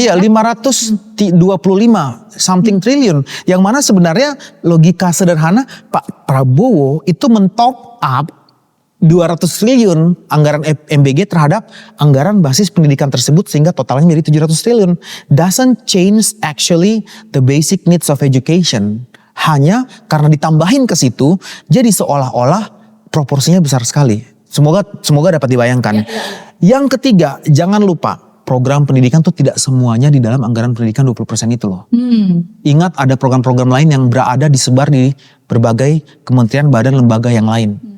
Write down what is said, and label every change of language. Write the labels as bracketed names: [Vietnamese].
[Indonesian] Iya, 525 something triliun. Yang mana sebenarnya logika sederhana Pak Prabowo itu mentop up 200 triliun anggaran MBG terhadap anggaran basis pendidikan tersebut sehingga totalnya menjadi 700 triliun. [English] Doesn't change actually the basic needs of education. [Indonesian] Hanya karena ditambahin ke situ jadi seolah-olah proporsinya besar sekali. Semoga dapat dibayangkan. Yang ketiga, jangan lupa program pendidikan tuh tidak semuanya di dalam anggaran pendidikan 20% itu loh. Ingat ada program-program lain yang berada disebar di berbagai kementerian, badan, lembaga yang lain.